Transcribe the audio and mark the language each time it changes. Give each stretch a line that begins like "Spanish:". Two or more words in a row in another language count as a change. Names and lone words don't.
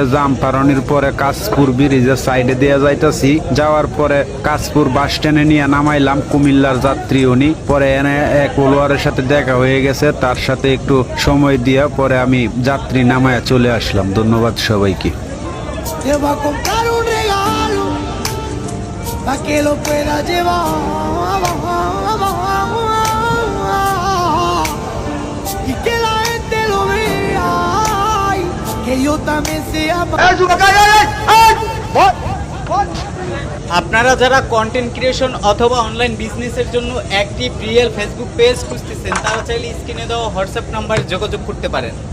Bangla: জাম পারনির পরে কাশপুর ব্রিজের সাইডে দিয়া যাইতাছি। যাওয়ার পরে কাশপুর বাস স্ট্যান্ডে নিয়ে নামাইলাম কুমিল্লার যাত্রী উনি। পরে এনে এক ওলোয়ারের সাথে দেখা হয়ে গেছে, তার সাথে একটু সময় দিয়া পরে আমি যাত্রী নামায়া চলে আসলাম। ধন্যবাদ সবাইকে।
Spanish: Te va a comprar un regalo para que lo pueda llevar y que la gente lo vea y que yo también sea.
Bangla: আপনারা যারা
English: content creation
Bangla: অথবা
English: online business
Bangla: জন্য
English: active real Facebook page
Bangla: খুঁজতেছেন, তারা চাইলে স্ক্রিনে দেওয়া হোয়াটসঅ্যাপ নাম্বারে যোগাযোগ করতে পারেন।